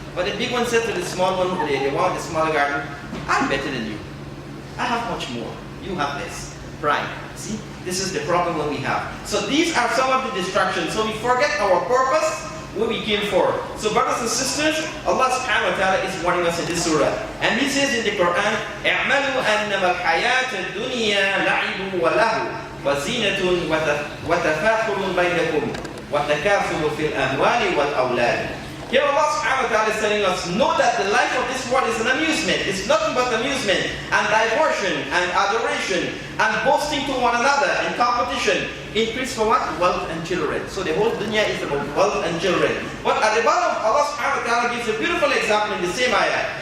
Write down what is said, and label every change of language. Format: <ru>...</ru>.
<en>But the big one said to the small one, the one with the smaller garden, I'm better than you. I have much more. You have less. Pride. See? This is the problem that we have. So these are some of the distractions. So we forget our purpose, what we came for. So brothers and sisters, Allah subhanahu wa ta'ala is warning us in this surah. And He says in the Quran,</en> <ar>اعملوا أنما الحياة الدنيا لعب وله وزينة وتفاخر بينكم وتكاثر في الأموال والأولاد.</ar> <en>Here Allah subhanahu wa ta'ala is telling us, know that the life of this world is an amusement. It's nothing but amusement and diversion and adoration and boasting to one another and competition. Increase for what? Wealth and children. So the whole dunya is about wealth and children. But at the bottom, Allah subhanahu wa ta'ala gives a beautiful example in the same ayah.</en>